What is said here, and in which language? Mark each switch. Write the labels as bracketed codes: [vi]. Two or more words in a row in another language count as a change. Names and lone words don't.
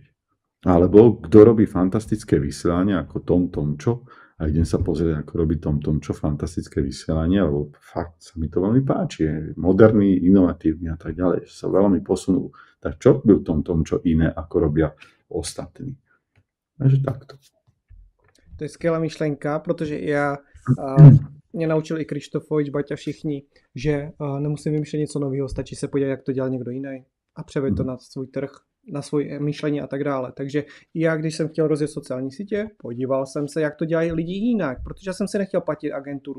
[sk] Alebo kto robí fantastické vysielanie ako Tom Tomčo a idem sa pozrieť, ako robí Tom Tomčo fantastické vysielanie, lebo fakt sa mi to veľmi páči. Je moderný, inovatívny a tak ďalej. Sa veľmi posunul. Tak čo byl Tom Tomčo iné, ako robia ostatní? Takže takto. [cs] To je skvělá myšlenka, protože mě naučil i Krištofovič, Baťa, všichni, že nemusím vymýšlet něco nového, stačí se podívat, jak to dělal někdo jiný a převést to na svůj trh, na svoje myšlení a tak dále. Takže já, když jsem chtěl rozjet sociální sítě, podíval jsem se, jak to dělají lidi jinak, protože já jsem si nechtěl platit agenturu.